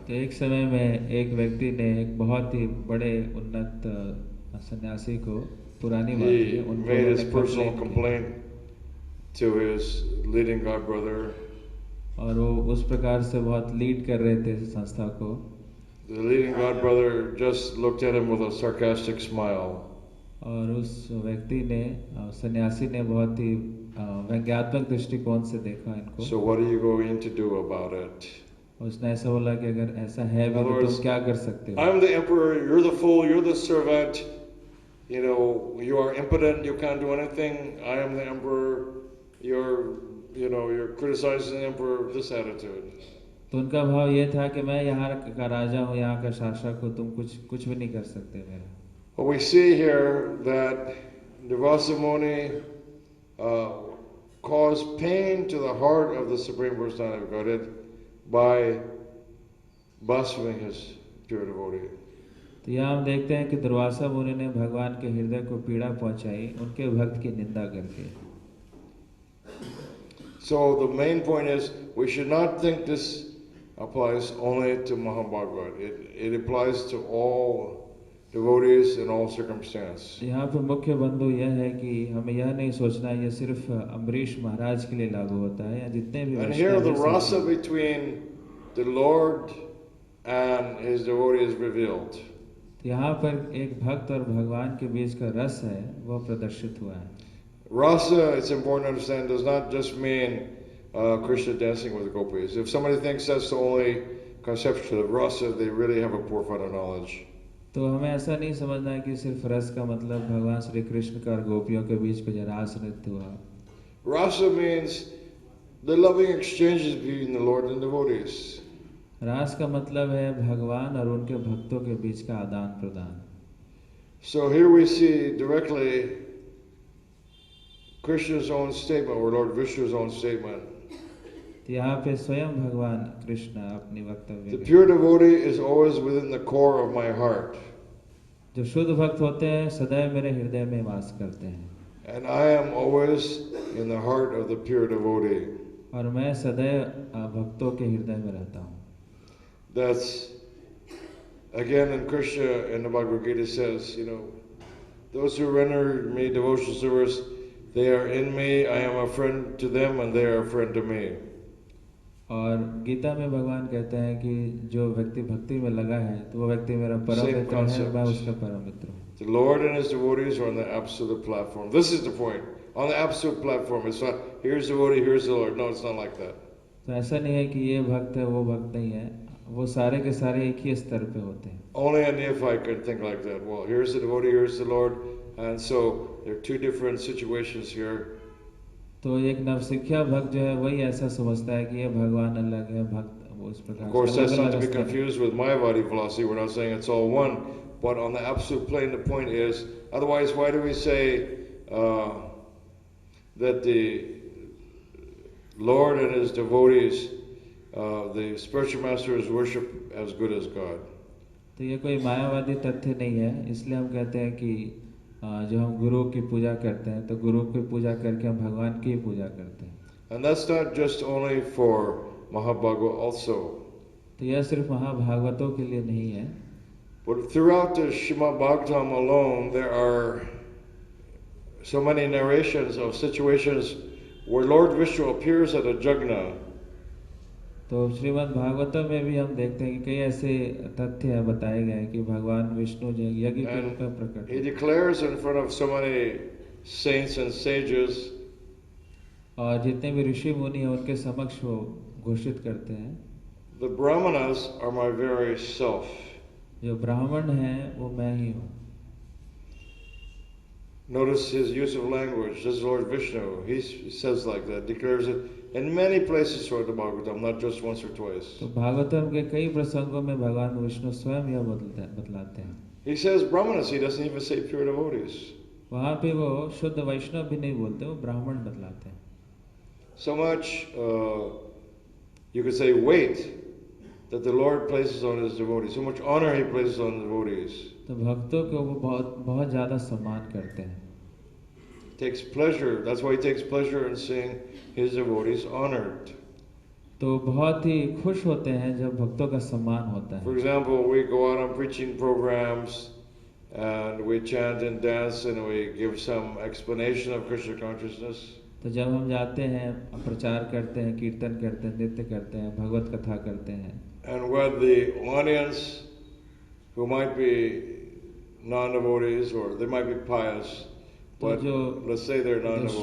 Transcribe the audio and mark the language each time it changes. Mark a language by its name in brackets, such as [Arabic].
[Hindi] तो एक समय में एक व्यक्ति ने एक बहुत ही बड़े उन्नत सन्यासी को, पुरानी बात है, [English] He made his personal complaint to his leading god brother. [Hindi] और वो उस प्रकार से बहुत लीड कर रहे थे संस्था को। [English] The leading god brother just looked at him with a sarcastic smile. [Hindi] और उस व्यक्ति ने, सन्यासी ने बहुत ही व्यंग्यात्मक दृष्टिकोण से देखा इनको। [English] So what are you going to do about it? [Hindi] उसने ऐसा बोला कि अगर ऐसा है भी तो तुम क्या कर सकते हो? [English] I'm the emperor, you're the fool, you're the servant. You are impotent, you can't do anything. I am the emperor. You're criticizing the emperor. This attitude. [Hindi] तो उनका भाव ये था कि मैं यहाँ का राजा हूँ, यहाँ का शासक हूँ, तुम कुछ भी नहीं कर सकते मेरा। [English] Well, we see here that Durvasa Muni caused pain to the heart of the Supreme Personality of Godhead by blaspheming his pure devotee. [Hindi] तो यहाँ हम देखते हैं कि दुर्वासा मुनि ने भगवान के हृदय को पीड़ा पहुंचाई उनके भक्त की निंदा करके। [English] So the main point is we should not think this applies only to Mahabhagavad. It applies to all devotees in all circumstances. [Hindi] यहाँ पर मुख्य बंधु यह है कि हमें यह नहीं सोचना ये सिर्फ अम्बरीश महाराज के लिए लागू होता है, या जितने भी। [English] And here the rasa between the Lord and his devotee is revealed. [Hindi] यहाँ पर एक भक्त और भगवान के बीच का रस है, वह प्रदर्शित हुआ है। [English] Rasa, it's important to understand, does not just mean Krishna dancing with the gopis. If somebody thinks that's the only conception of rasa, they really have a poor knowledge. [Hindi] तो हमें ऐसा नहीं समझना है कि सिर्फ रस का मतलब भगवान श्री कृष्ण का और गोपियों के बीच का रास नृत्य हुआ। [English] Rasa means the loving exchanges between the Lord and devotees. [Hindi] रास का मतलब है भगवान और उनके भक्तों के बीच का आदान प्रदान। [English] So here we see directly Krishna's own statement, or Lord Vishnu's own statement. [Hindi] यहाँ पे स्वयं भगवान कृष्ण अपनी वक्तव्य। [English] The pure devotee is always within the core of my heart. [Hindi] जो शुद्ध भक्त होते हैं सदैव मेरे हृदय में वास करते हैं। [English] And I am always in the heart of the pure devotee. [Hindi] और मैं सदैव भक्तों के हृदय में रहता हूँ। [English] That's again in Krishna in the Bhagavad-gita says, those who render me devotional service, they are in me, I am a friend to them, and they are a friend to me. [Hindi] और गीता में भगवान कहते हैं कि जो व्यक्ति भक्ति में लगा है तो वो व्यक्ति मेरा परम [English] Same [Hindi] मित्र है, [English] concept. [Hindi] मैं उसका परम मित्र हूँ. [English] The Lord and His devotees are on the absolute platform. This is the point. On the absolute platform. It's not, here's the devotee, here's the Lord. No, it's not like that. [Hindi] तो ऐसा नहीं है कि ये भक्त है वो भक्त नहीं है, वो सारे के सारे एक ही स्तर पे होते हैं. [English] Only a neophyte can think like that. Well, here's the devotee, here's the Lord. And so there are two different situations here. [Hindi] तो एक नवशिक्षा भक्त जो है वही ऐसा समझता है कि ये भगवान अलग है, भक्त वो इस प्रकार. [English] Of course, that's not to be confused with Mayavadi philosophy. We're not saying it's all one. But on the absolute plane, the point is, otherwise, why do we say that the Lord and His devotees, the spiritual masters, worship as good as God? [Hindi] तो ये कोई मायावादी तथ्य नहीं है, इसलिए हम कहते हैं कि जो हम गुरु की पूजा करते हैं तो गुरु की पूजा करके हम भगवान की पूजा करते हैं. [English] And that's not just only for Mahabhagavad also. [Hindi] तो यह सिर्फ महाभागवतों के लिए नहीं है. [English] But throughout the Srimad Bhagavatam alone, there are so many narrations of situations where Lord Vishnu appears at a jagna. [Hindi] तो श्रीमद् भागवतम में भी हम देखते हैं कि कई ऐसे तथ्य बताए गए हैं कि भगवान विष्णु जो यज्ञ के रूप में प्रकट. [English] He declares in front of so many saints and sages. [Hindi] और जितने भी ऋषि मुनि हैं उनके समक्ष वो घोषित करते हैं. [English] The Brahmanas are my very self. [Hindi] जो ब्राह्मण हैं वो मैं ही हूँ. [English] Notice his use of language. This is Lord Vishnu. He says like that, declares it in many places throughout the Bhagavatam, not just once or twice. [Hindi] तो भागवतम के कई प्रसंगों में भगवान विष्णु स्वयं यह बतलाते हैं. [English] He says Brahmanas. He doesn't even say pure devotees. [Hindi] वहाँ पे वो शुद्ध वैष्णव भी नहीं बोलते, वो ब्राह्मण बतलाते हैं. [English] So much, you could say, weight that the Lord places on His devotees. So much honor He places on the devotees. [Hindi] तो भक्तों को वो बहुत ज़्यादा सम्मान करते हैं. [English] Takes pleasure. That's why He takes pleasure in seeing His devotees honored. [Hindi] तो बहुत ही खुश होते हैं जब भक्तों का सम्मान होता है. [English] For example, we go out on preaching programs and we chant and dance and we give some explanation of Krishna consciousness. [Hindi] तो जब हम जाते हैं, प्रचार करते हैं, कीर्तन करते हैं, नृत्य करते हैं, भगवत कथा करते हैं. [English] And when the audience, who might be non-devotees or they might be pious, but let's say they're non-devotees.